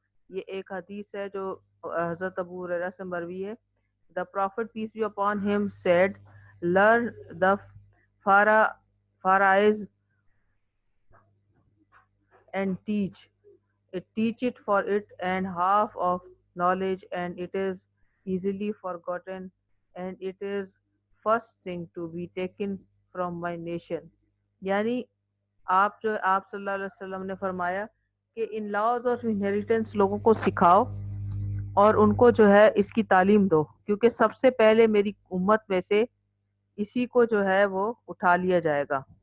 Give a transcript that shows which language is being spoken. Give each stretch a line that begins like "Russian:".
Urdu: یہ ایک حدیث ہے جو حضرت ابو ہریرہ سے مروی ہے.
English: The Prophet peace be upon him said, learn the farais and teach it for it and half of knowledge, and it is easily forgotten, and it is first thing to be taken from my nation.
Urdu: یعنی آپ صلی اللہ علیہ وسلم نے فرمایا کہ
English: ان laws of inheritance
Urdu: لوگوں کو سکھاؤ اور ان کو جو ہے اس کی تعلیم دو, کیونکہ سب سے پہلے میری امت میں سے اسی کو جو ہے وہ اٹھا لیا جائے گا.